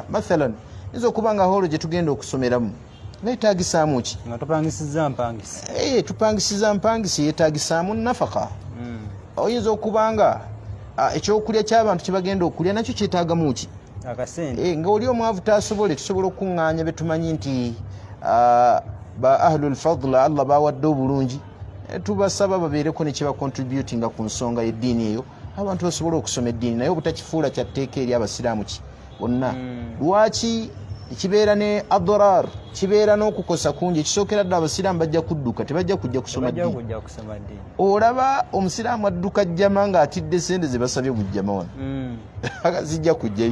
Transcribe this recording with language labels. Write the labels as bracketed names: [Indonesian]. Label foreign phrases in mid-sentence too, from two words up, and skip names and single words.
[Ganda] Mathalan nza okuba nga holo gye tugenda okusomeramu neetaagisaamu ki? Nga tupangisiza mpangisi. Tupangisiza mpangisi yeetaagisaamu nafaka. Oyinza okuba nga ekyokulya ky'abantu kye bagenda okulya nakyo kyetaagamu ki? Akasente. Nga oli omwavu taasobole, tusobola okuŋŋaanya be tumanyi nti ba [Arabic] أهل الفضل الله [Ganda] bawadde obulungi, tubasaba babeereko ne kiba contributinga ku nsonga y'eddiini eyo, abantu basobola okusoma eddiini naye obutakifuula kyatteeka eri abasiraamu ki bonna. Lwaki kibeera ne adrar, kibeera n'okukosa kungi. Ekisookera ddala abasiraamu bajja kudduka, tebajja kujja kusoma ddiini. Olaba omusiraamu adduka jjama ng'atidde sente ze basabye bujjama wano zijja kujjayo.